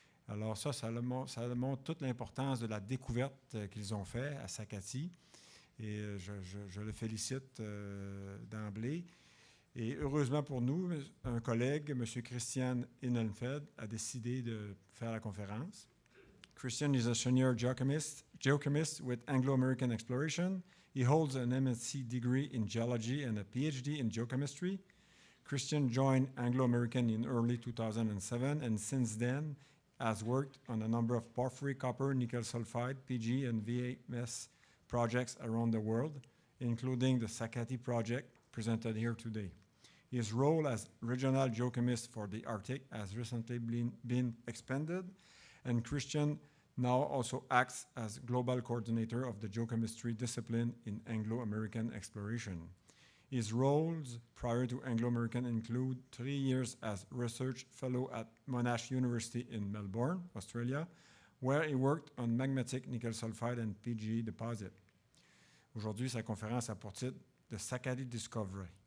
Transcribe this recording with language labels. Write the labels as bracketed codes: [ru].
[fr] Alors ça montre toute l'importance de la découverte qu'ils ont faite à Sakatti. Et je le félicite d'emblée. Et heureusement pour nous, un collègue, M. Christian Innenfeld, a décidé de faire la conférence. [en] Christian is a senior geochemist with Anglo-American Exploration. He holds an MSc degree in geology and a PhD in geochemistry. Christian joined Anglo-American in early 2007 and since then has worked on a number of porphyry, copper, nickel sulfide, PG, and VMS projects around the world, including the Sakatti project presented here today. His role as regional geochemist for the Arctic has recently been expanded, and Christian now also acts as global coordinator of the geochemistry discipline in Anglo-American exploration. His roles prior to Anglo-American include 3 years as research fellow at Monash University in Melbourne, Australia, where he worked on magmatic nickel sulfide and PGE deposit. [fr] Aujourd'hui, sa conférence a pour titre The Sakatti Discovery.